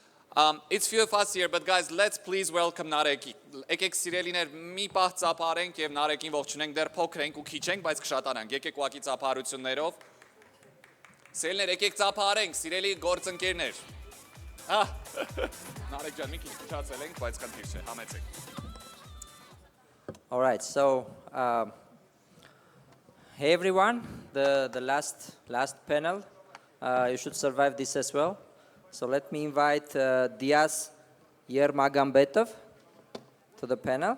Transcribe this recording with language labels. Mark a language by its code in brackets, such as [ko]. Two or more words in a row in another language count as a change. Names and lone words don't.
[en] It's few of us here, but guys, let's please welcome Nareki. [hy] Եկեք սիրելիներ, մի պահ ծափարենք եւ Նարեկին ողջունենք, դեռ փոքր ենք ու քիչ ենք, բայց կշատանանք։ Եկեք ուղակի ծափարություններով։ Սիրելիներ, եկեք ծափարենք, սիրելի գործընկերներ։ Նարեկ ջան, մի քիչ քչացել ենք, բայց խնդիր չէ, համեցեք։ [en] All right, so hey everyone, the last panel, you should survive this as well. So let me invite Diaz Yermagambetov to the panel.